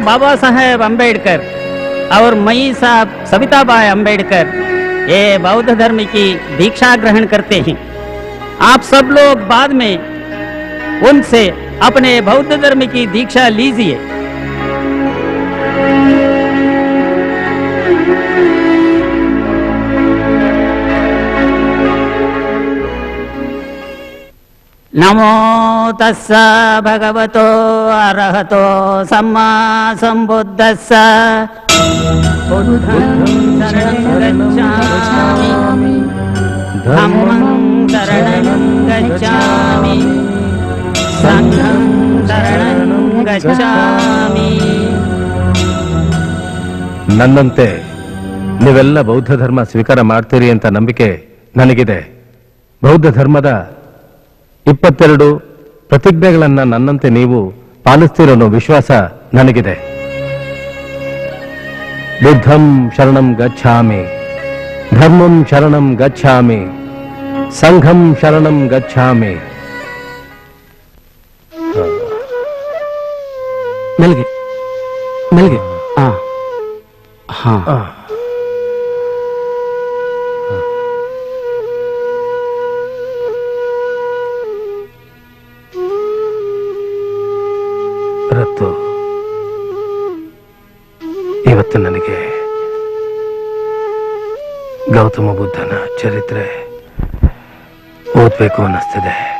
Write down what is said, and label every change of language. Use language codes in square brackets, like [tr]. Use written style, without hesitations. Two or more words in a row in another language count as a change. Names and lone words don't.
[hi] बाबा साहेब अम्बेडकर और मई साहब सविताबाई अम्बेडकर ये बौद्ध धर्म की दीक्षा ग्रहण करते हैं। आप सब लोग बाद में उनसे अपने बौद्ध धर्म की दीक्षा लीजिए। [pi] नमो तस्स भगवतो अरहतो सम्मा सम्बुद्धस्स। बुद्धं शरणं गच्छामि, धम्मं शरणं गच्छामि, संघं शरणं गच्छामि। [kn] ನನ್ನಂತೆ ನೀವೆಲ್ಲ ಬೌದ್ಧ ಧರ್ಮ ಸ್ವೀಕಾರ ಮಾಡ್ತೀರಿ ಅಂತ ನಂಬಿಕೆ ನನಗಿದೆ. ಬೌದ್ಧ ಧರ್ಮದ 22 ಪ್ರತಿಜ್ಞೆಗಳನ್ನ ನನ್ನಂತೆ ನೀವು ಪಾಲಿಸ್ತೀರೋ ಅನ್ನೋ ವಿಶ್ವಾಸ ನನಗಿದೆ. [sa] ಬುದ್ಧಂ ಶರಣಂ ಗಚ್ಛಾಮಿ, ಧರ್ಮಂ ಶರಣಂ ಗಚ್ಛಾಮಿ, ಸಂಘಂ ಶರಣಂ ಗಚ್ಛಾಮಿ. [kn] ಮೆಲ್ಗೆ ಮೆಲ್ಗೆ ಹಾ ರತ್ತು, ಇವತ್ತು ನನಗೆ ಗೌತಮ ಬುದ್ಧನ ಚರಿತ್ರೆ ಓದ್ಬೇಕು ಅನ್ನಿಸ್ತಿದೆ.